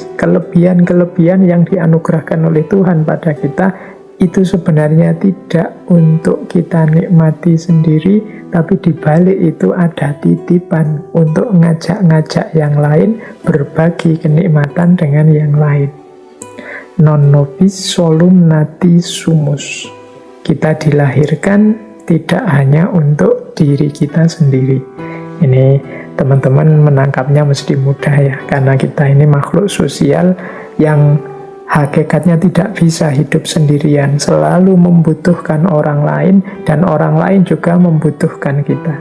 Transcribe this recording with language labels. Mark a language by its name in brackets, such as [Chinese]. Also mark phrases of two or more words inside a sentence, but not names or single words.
[Indonesian] Kelebihan-kelebihan yang dianugerahkan oleh Tuhan pada kita itu sebenarnya tidak untuk kita nikmati sendiri, tapi dibalik itu ada titipan untuk ngajak-ngajak yang lain, berbagi kenikmatan dengan yang lain. [Latin] Non nobis solum nati sumus. [Indonesian] Kita dilahirkan tidak hanya untuk diri kita sendiri. Ini teman-teman menangkapnya mesti mudah ya, karena kita ini makhluk sosial yang hakikatnya tidak bisa hidup sendirian, selalu membutuhkan orang lain, dan orang lain juga membutuhkan kita.